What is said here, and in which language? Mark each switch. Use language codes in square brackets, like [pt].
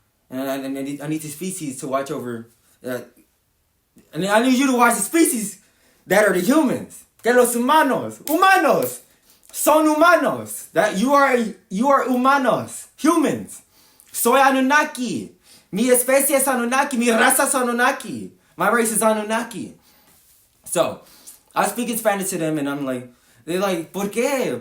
[en] And I need the species to watch over, and I need you to watch the species that are the humans. [es] Que los humanos son humanos. [en] That you are humanos, humans. [es] Soy Anunnaki. Mi especie es Anunnaki. Mi raza es Anunnaki. [en] My race is Anunnaki. So, I was speaking Spanish to them, and I'm like, they're like, [es] ¿por qué?